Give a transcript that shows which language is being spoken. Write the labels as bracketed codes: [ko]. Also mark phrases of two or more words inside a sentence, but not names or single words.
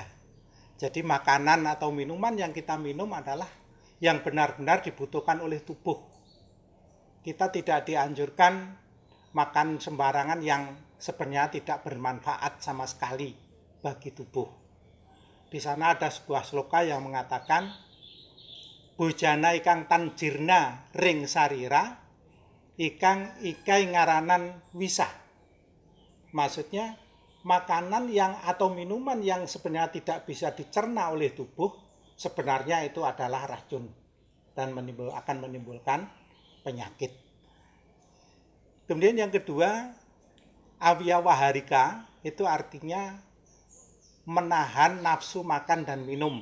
[id] Jadi makanan atau minuman yang kita minum adalah yang benar-benar dibutuhkan oleh tubuh. Kita tidak dianjurkan makan sembarangan yang sebenarnya tidak bermanfaat sama sekali bagi tubuh. Di sana ada sebuah sloka yang mengatakan [kaw] bojana ikang tanjirna ring sarira ikang ikai ngaranan wisa. [id] Maksudnya makanan yang atau minuman yang sebenarnya tidak bisa dicerna oleh tubuh sebenarnya itu adalah racun dan akan menimbulkan penyakit. Kemudian yang kedua Awiya Waharika itu artinya menahan nafsu makan dan minum.